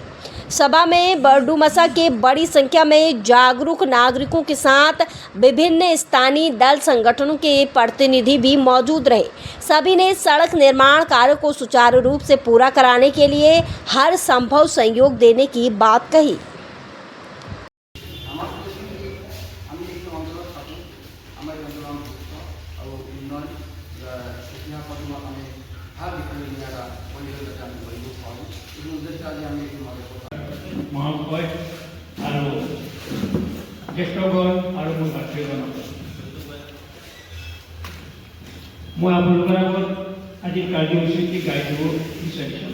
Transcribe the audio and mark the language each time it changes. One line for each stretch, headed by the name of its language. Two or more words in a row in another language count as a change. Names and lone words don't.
Hindi: सभा में बरडुमसा के बड़ी संख्या में जागरूक नागरिकों के साथ विभिन्न स्थानीय दल संगठनों के प्रतिनिधि भी मौजूद रहे। सभी ने सड़क निर्माण कार्य को सुचारू रूप से पूरा कराने के लिए हर संभव सहयोग देने की बात कही।
Assamese: মহাশয় আৰু জ্যেষ্ঠগণ আৰু মোৰ ভাতৃগণ, মই আপোনালোকৰ আগত আজি কাৰ্যসূচী গাইব বিচাৰিছোঁ।